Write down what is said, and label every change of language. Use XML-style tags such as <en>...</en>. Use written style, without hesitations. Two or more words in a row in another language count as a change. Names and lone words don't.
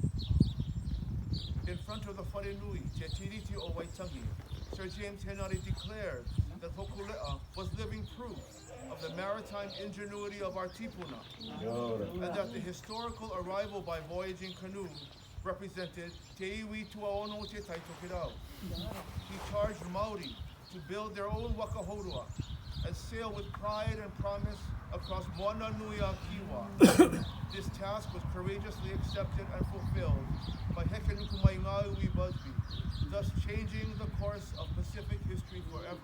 <en>In front of the Wharenui, Te Tiriti o Waitangi, Sir James Henare declared that Hokulea was living proof of the maritime ingenuity of our tipuna, and that the historical arrival by voyaging canoe represented</en> <mi>Te iwi tuaono te tai tokedau.</mi> <en>He charged Maori to build their own wakahourua and sail with pride and promise across Moana Nui a Kiwa. This task was courageously accepted and fulfilled by Hekenukumai Ngāui Busby, thus changing the course of Pacific history forever.</en>